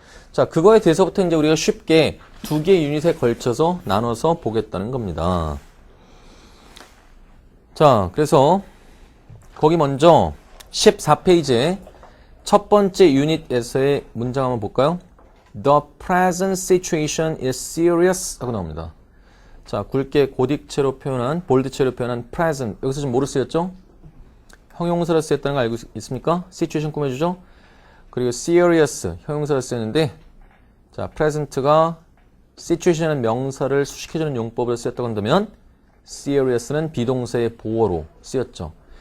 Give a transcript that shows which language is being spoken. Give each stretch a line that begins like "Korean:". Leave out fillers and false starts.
Korean: 자, 그거에 대해서부터 이제 우리가 쉽게 두 개의 유닛에 걸쳐서 나눠서 보겠다는 겁니다. 자, 그래서 거기 먼저 14페이지에 첫 번째 유닛에서의 문장 한번 볼까요?
English: The present situation is serious
Korean: 하고 나옵니다. 자, 굵게 고딕체로 표현한, 볼드체로 표현한 present. 여기서 지금 뭐로 쓰였죠? 형용사로 쓰였다는 거 알고 있습니까? situation 꾸며주죠? 그리고 serious, 형용사로 쓰였는데, 자, present가 situation은 명사를 수식해주는 용법으로 쓰였다고 한다면, serious는 비동사의 보어로 쓰였죠.